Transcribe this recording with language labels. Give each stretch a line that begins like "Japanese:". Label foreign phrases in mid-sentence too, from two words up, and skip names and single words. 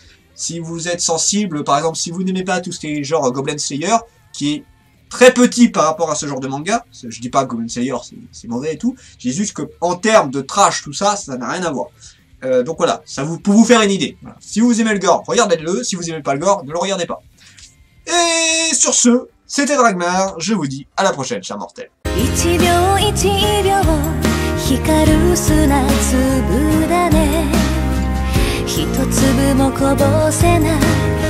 French: Si vous êtes sensible, par exemple, si vous n'aimez pas tout ce qui est genre Goblin Slayer, qui est très petit par rapport à ce genre de manga, je dis pas que Goblin Slayer c'est mauvais et tout, je dis juste que en termes de trash, tout ça, ça n'a rien à voir. Donc voilà, pour vous faire une idée. Voilà. Si vous aimez le gore, regardez-le, si vous aimez pas le gore, ne le regardez pas. Et sur ce, c'était Dragmar, je vous dis à la prochaine, chers mortels.
Japanese: 一秒一秒光る砂粒だね一粒もこぼせない